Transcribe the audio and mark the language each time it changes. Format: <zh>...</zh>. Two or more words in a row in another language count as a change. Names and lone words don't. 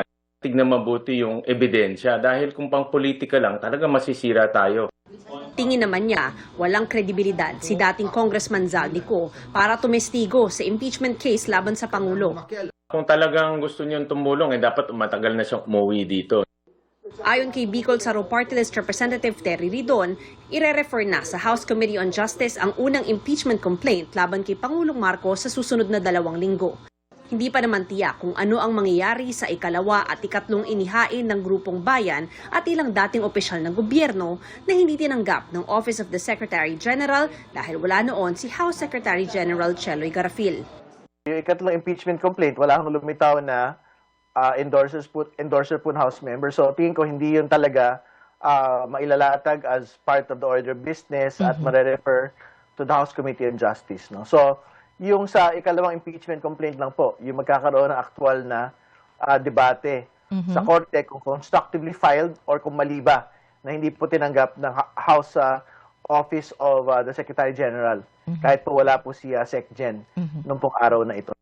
<tl>Tignan mabuti yung ebidensya dahil kung pang politika lang, talaga masisira tayo. Tingin naman niya, walang kredibilidad si dating Congressman Zaldico para tumestigo sa</tl> <en>impeachment case</en> <tl>laban sa Pangulo. Kung talagang gusto niyong tumulong, dapat matagal na siyang umuwi dito. Ayon kay Bicol Saro Party List Representative Terry Ridon, ire-refer na sa House Committee on Justice ang unang</tl> <en>impeachment complaint</en> <tl>laban kay Pangulong Marcos sa susunod na 2 linggo. Hindi pa naman tiyak kung ano ang mangyayari sa ikalawa at ikatlong inihain ng Grupong Bayan at ilang dating opisyal ng gobyerno na hindi tinanggap ng Office of the Secretary General dahil wala noon si House Secretary General Cheloy Garafil. Yung ikatlong</tl> <en>impeachment complaint,</en> <tl>wala kang lumitaw na endorser po ng House member. So tingin ko hindi yun talaga mailalatag</tl> <en>as part of the order of business</en> <tl>at mare-refer</tl> <en>to the House Committee on Justice.</en> <tl>No? So yung sa ikalawang</tl> <en>impeachment complaint</en> <tl>lang po, yung magkakaroon ng aktual na debate sa korte kung</tl> <en>constructively filed</en> <tl>or kung mali ba na hindi po tinanggap ng House Office of the Secretary General. Kahit po wala po si SecGen nung pong araw na ito.</tl>